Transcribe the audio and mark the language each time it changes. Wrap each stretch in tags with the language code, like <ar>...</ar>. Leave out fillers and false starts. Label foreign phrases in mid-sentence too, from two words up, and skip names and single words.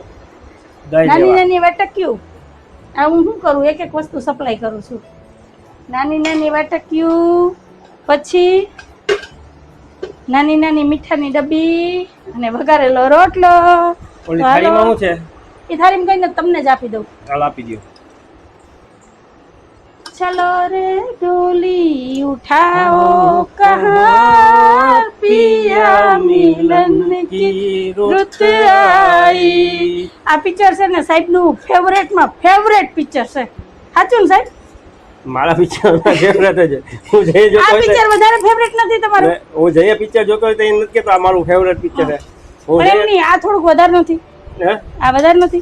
<gu>નાની નાની વાટક્યું. આ હું શું કરું? એક એક વસ્તુ સપ્લાય કરું છું. નાની નાની વાટક્યું, પછી નાની નાની મીઠાની ડબ્બી અને વઘારેલો રોટલો. ઓલી થાળીમાં શું છે? એ થાળીમાં કઈને તમને જ આપી દઉં. ચાલ આપી દો.</gu> <hi>चलो रे डोली उठाओ कहाँ पिया मिलन की रुत आई.</hi> <gu>આ પિક્ચર છે ને સાહેબ નું ફેવરેટમાં ફેવરેટ પિક્ચર છે. સાચું ને સાહેબ? મારા પિક્ચર ફેવરેટ જ. હું જઈએ જોતો આ પિક્ચર વધારે ફેવરેટ નથી તમારું? હું જઈએ પિક્ચર જોતો હોય તો એ નથી કેતો આ મારું ફેવરેટ પિક્ચર છે. હું એમ નહીં, આ થોડુંક વધારે નથી? આ વધારે નથી?</gu>